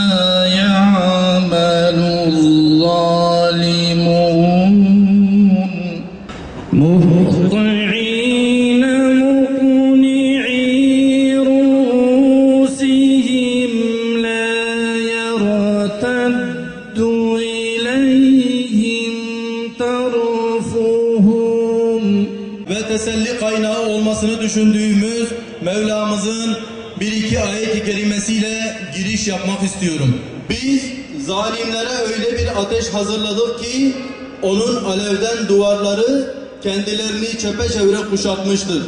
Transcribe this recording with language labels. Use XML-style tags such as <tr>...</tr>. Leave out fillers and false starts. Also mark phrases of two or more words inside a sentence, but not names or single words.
<ar>يعمل الظالمون مهطعين مقنعي رؤوسهم لا يرتد إليهم طرفهم.</ar> <tr>Ve teselli kaynağı olmasını düşündüğümüz Mevlamızın bir iki ayet-i kerimesiyle giriş yapmak istiyorum. Biz zalimlere öyle bir ateş hazırladık ki onun alevden duvarları kendilerini çepeçevre kuşatmıştır.</tr>